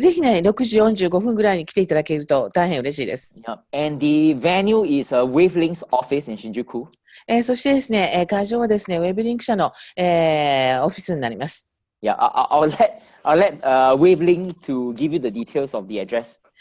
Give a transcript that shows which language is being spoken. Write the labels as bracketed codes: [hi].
[ja] ぜひね、6時45分ぐらいに来ていただけると大変嬉しいです。 [en] Yeah. And the venue is a Wavelength's office in Shinjuku. [ja] そしてですね、会場はですね、ウェブリンク社の、オフィスになります。 [en] Yeah, I'll let Wavelength to give you the details of the address.